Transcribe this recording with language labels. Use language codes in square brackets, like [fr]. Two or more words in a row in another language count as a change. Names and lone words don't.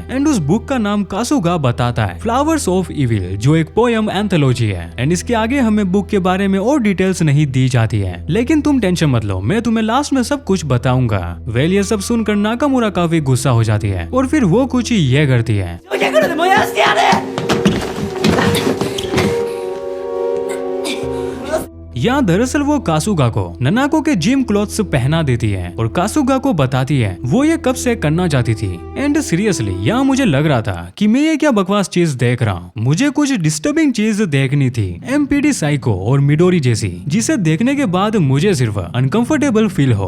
[hi] एंड उस बुक का नाम कासुगा बताता है फ्लावर्स ऑफ इविल, जो एक [en] poem anthology [hi] है। एंड इसके आगे हमें बुक के बारे में और डिटेल्स नहीं दी जाती है, लेकिन तुम टेंशन मत लो, मैं तुम्हें लास्ट में सब कुछ बताऊंगा। वेल ये सब सुनकर नाकामुरा काफी गुस्सा हो जाती है और फिर वो कुछ ये करती है। [ja] 焼けるで燃やしてやる [hi] यहाँ दरअसल वो कासुगा को ननाको के [en] gym clothes [hi] पहना देती है और कासुगा को बताती है वो ये कब से करना चाहती थी। एंड सीरियसली यहाँ मुझे लग रहा था कि मैं ये क्या बकवास चीज देख रहा हूँ, मुझे कुछ डिस्टर्बिंग चीज देखनी थी, एमपीडी साइको और मिडोरी जैसी, जिसे देखने के बाद मुझे सिर्फ [en] uncomfortable feel [hi] हो।